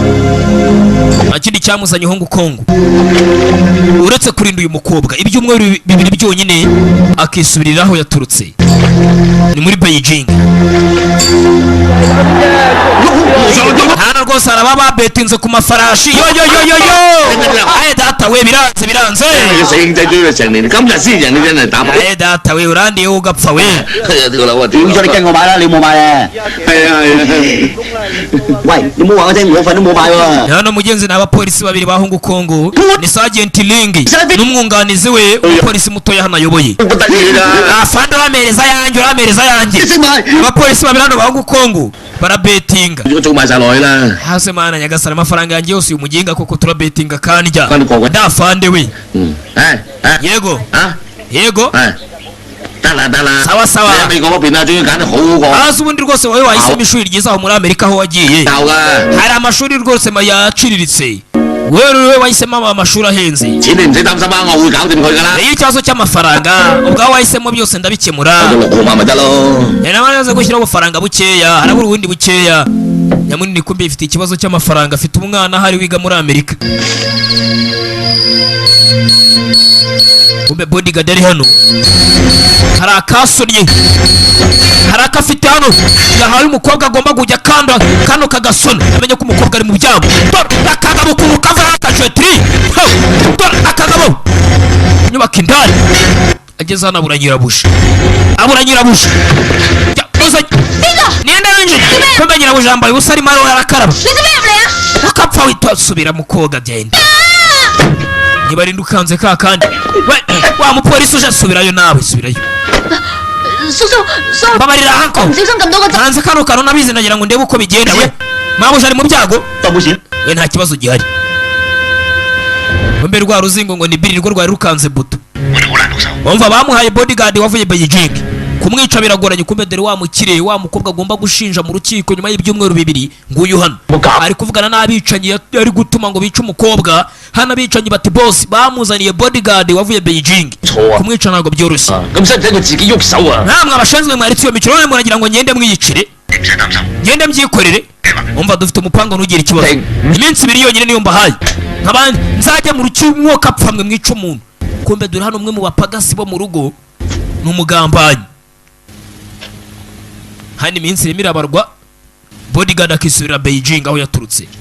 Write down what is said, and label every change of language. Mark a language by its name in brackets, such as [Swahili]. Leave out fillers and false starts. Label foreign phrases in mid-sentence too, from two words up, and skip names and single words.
[Kinyarwanda] Nta kindi cyamuzanye Hong Kong uretse kurinda uyu mukobwa ibyumweru 2 byonyine akisubirira aho yaturutse. Ni muri Beijing. Hano rwose araba babetinze ku mafarashi. Yo aye data we biranze biranze. [Cantonese] 死兄仔追咗成年，今日先人你真係打 [Kinyarwanda] Aye data we urandiye ugapfa we. [Cantonese] 條樓啊！屌咗你跟我買啦，你冇買啊？係啊係啊！喂，你冇話我聽，我份都冇買喎。 [Kinyarwanda] Hano mugenzi n'abapolisi babiri ba Hong Kong ni Sergeant Ling n'umwunganizi we umupolisi mutoya hano ayoboye. [Cantonese] 我得意㗎。 [Kinyarwanda] Afande uramereza yanjye uramereza yanjye. [Cantonese] 識買， [Kinyarwanda] Abapolisi babiri hano ba Hong Kong barabetinga. [Cantonese] 我做埋晒落去啦。 [Kinyarwanda] Hase mana nyagasana amafaranga yanjye yose uyu muginga koko turabetinga kandya. Kandi koko. Ndafande we. Yego。 Yego. 啊 Yego. [Cantonese] 得啦得啦。 [Kinyarwanda] Sawa sawa. [Cantonese] 喺美國嗰邊啊，終於揀得好嗰個。 [Kinyarwanda] Hasi ubundi rwose wowe wahisemo ishuri ryiza aho muri Amerika aho wagiye. [Cantonese] 有㗎。 [Kinyarwanda] Hari amashuri rwose yaciriritse. Wewe wahisemo amashuri ahenze. [Cantonese] 錢你唔使擔心啊，我會搞掂佢㗎啦。 [Kinyarwanda] Iyo ikibazo cy'amafaranga ubwawe wahisemo byose ndabikemura. [Cantonese] 6 號碼咪得咯。 [Kinyarwanda] Namaze gushyiraho ubufaranga bukeya harabura ubundi bukeya. Nyamunini kumbe ifite ikibazo cy'amafaranga afite umwana hari wiga muri Amerika. Kumbe bodyguard ari hano. Hari akasonye. Hari akafite hano. Yahaye umukobwa agomba kujya kano kagasona. Amenye ko umukobwa ari mu byabo. Akagabo ku kavara akajwetri. Akagabo. Nyubaka indani. Ageze hano abura nyirabusha. Abura nyirabusha. [Swahili] Nienda nje. [Kinyarwanda] Kumbe nyirabusha yambaye ubusa arimo arakaraba. [Cantonese] 你做咩入嚟啊？ [Kinyarwanda] Akapfa witasubira mu koga genda. Niba ari ndukanze ka kandi. Wa mupolisi uje subirayo nawe subirayo. [Cantonese] 叔叔，叔， [Kinyarwanda] Babarira hanko. [Cantonese] 唔小心撳到個掣。 [Kinyarwanda] Nanze kano kano nabizi nagira ngo ndebe uko bigenda we. Mabuja ari mu byago. [Cantonese] 都冇錢。 [Kinyarwanda] We nta kibazo gihari. Kumbe rwa ruzingo ngo ni biri rwo rwari rukanze buto. Umva bamuhaye bodyguard wavuye Beijing. Kumwica biragoranye kumbe dore wa mukire wa mukobwa agomba gushinja mu rukiko nyuma y'ibyumweru 2 nguyu hano. Ari kuvugana n'abicanyi ari gutuma ngo bice umukobwa. Hano abicanyi bati boss bamuzaniye bodyguard wavuye Beijing. Kumwica ntabwo byoroshye. [Cantonese] 咁使唔使佢自己喐手啊？ [Kinyarwanda] Namwe abashinzwe mwaritse iyo mikino none muragira ngo ngende mwiyicire. Ngende mbyikorere. umva dufite umupango ntugire ikibazo iminsi 2 yonyine niyo mbahaye nk'abandi nzajya mu rucyumwo kapfa mwe mwica umuntu kumbe dore hano umwe mu bapagasi bo mu rugo n'umugambanyi hano iminsi irimo irabarwa bodyguard akisubira Beijing aho yaturutse